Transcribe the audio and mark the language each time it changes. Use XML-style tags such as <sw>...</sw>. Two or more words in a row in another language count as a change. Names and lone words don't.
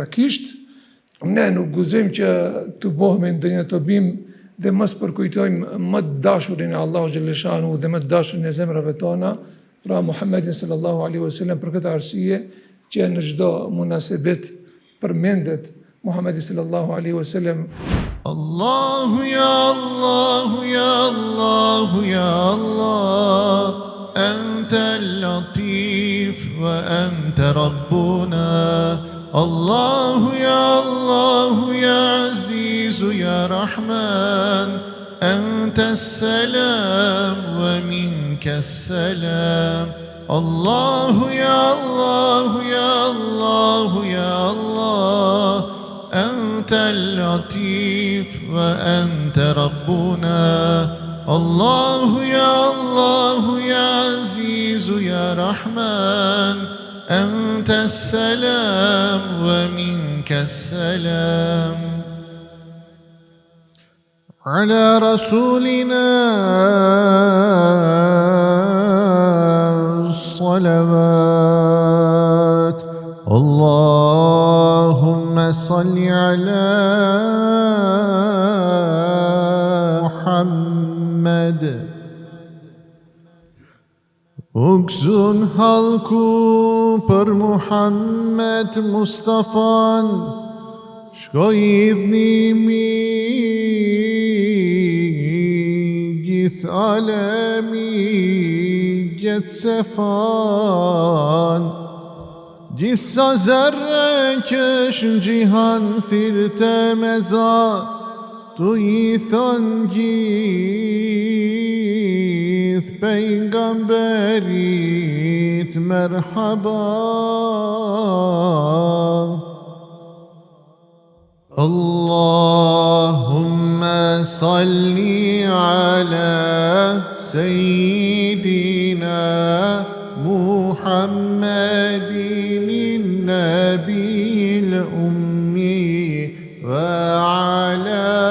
<sq>Ne nuk guxojmë që të bëhemi ndonjë tobim dhe mos përkujtojmë më të dashurin e</sq> <ar>الله جل شأنه</ar> <sq>dhe më të dashurin e zemrave tona, pra Muhammedin</sq> <ar>صلى الله عليه وسلم.</ar> <sq>Për këtë arsye që në çdo munasebet përmendet Muhammedi</sq> <ar>صلى الله عليه وسلم. الله يا الله يا الله يا الله أنت اللطيف وأنت ربنا. الله يا الله يا عزيز يا رحمن أنت السلام ومنك السلام. الله يا الله يا الله يا الله أنت اللطيف وأنت ربنا. الله يا عزيز يا رحمن أنت السلام ومنك السلام. على رسولنا الصلوات. اللهم صل على محمد.</ar> <sq>Uksun halku për Muhammed Mustafan, shkoj idhnimi gjithë alemi gjetë sefan. Gjithsa zerre që në gjihan thirte me za, tu i thon gjithë pejgamberit merhaba.</sq> <ar>اللهم صل على سيدنا محمد النبي الأمي وعلى</ar>